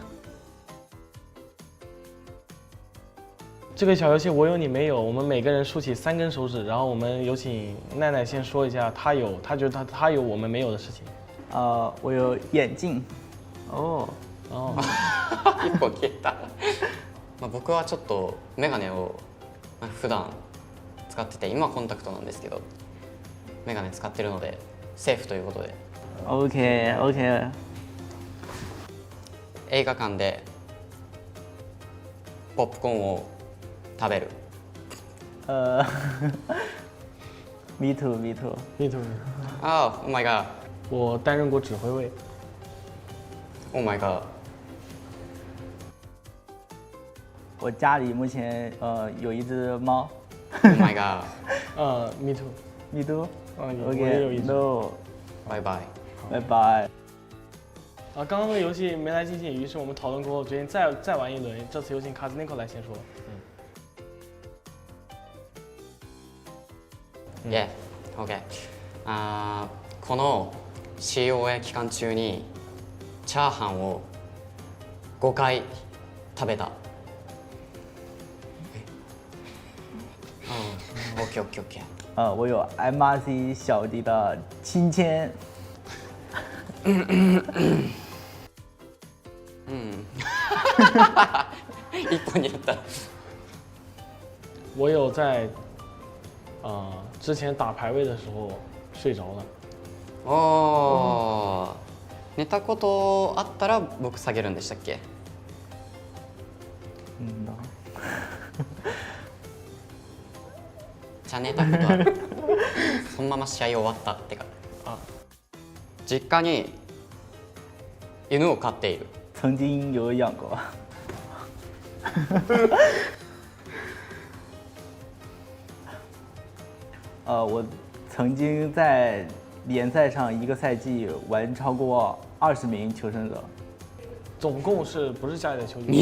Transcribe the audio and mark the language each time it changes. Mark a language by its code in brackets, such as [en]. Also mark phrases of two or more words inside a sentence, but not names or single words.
[zh] 这个小游戏我有你没有，我们每个人竖起3根手指，然后我们有请奈奈先说一下他觉得他有我们没有的事情。我有眼镜。 [ja] 一個消えた。僕はちょっとメガネを普段使ってて、今はコンタクトなんですけど、メガネ使ってるのでセーフということで。 OK。映画館でポップコーンを食べる。 [en] Me too。 Oh my god。 [zh] 我担任过指挥位。 [en] Oh my god。 [zh] 我家里目前有一只猫。 [en] Oh my god。 Me too。 [zh] 我也有一只。拜拜。拜拜。刚刚那个游戏没来尽兴，于是我们讨论过后决定再玩一轮。这次有请卡兹内科来先说。 OK。 [ja] この COA 期間中にチャーハンを5回食べた。OK。 [zh] 我有 MRC 小弟的亲签。 [ja] 一本になった。 [zh] 我有在之前打排位的时候睡着了。 [ja] 寝たことあったら僕下げるんでしたっけ？じゃあ寝たことある。そのまま試合終わったってか。実家に犬を飼っている。 [zh] 曾经有养过。我曾经在联赛上一个赛季玩超过20名求胜者。总共是不是家里的球队